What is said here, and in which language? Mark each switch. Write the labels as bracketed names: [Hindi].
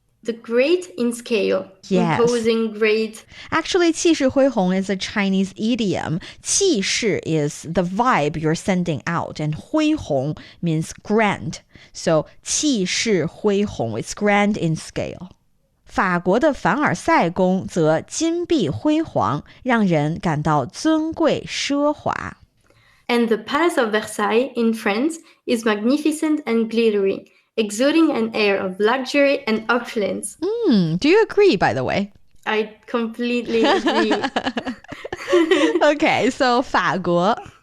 [English] The great in scale. Yes. Imposing great. Actually, 气势恢宏 is a Chinese idiom. 气势 is the vibe you're sending out, and 恢宏 means grand. So 气势恢宏 is grand in scale. [Chinese] 法国的凡尔赛宫则金碧辉煌，让人感到尊贵奢华。 [English] And the Palace of Versailles in France is magnificent and glittery, exuding an air of luxury and opulence. Do you agree, by the way? I completely agree. Okay, so 法国.